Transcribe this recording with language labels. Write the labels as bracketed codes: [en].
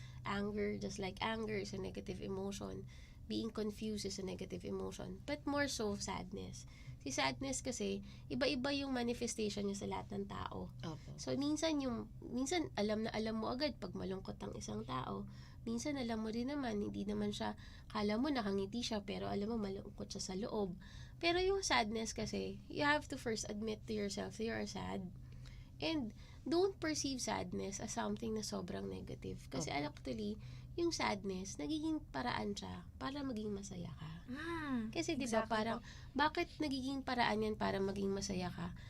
[en] Anger, just like anger is a negative emotion. Being confused is a negative emotion. But more so, sadness. [tl] Si sadness kasi, iba-iba yung manifestation niya sa lahat ng tao. Opo. So, minsan alam na alam mo agad pag malungkot ang isang tao. Minsan alam mo rin naman, hindi naman siya, kala mo nakangiti siya, pero alam mo malungkot siya sa loob. Pero yung [en] sadness [tl] kasi, [en] you have to first admit to yourself that you are sad. And don't perceive sadness as something [tl] na sobrang [en] negative. [tl] Kasi actually, yung sadness, nagiging paraan siya para maging masaya ka. Kasi di ba [en] Exactly [tl] parang, bakit nagiging paraan yan para maging masaya ka?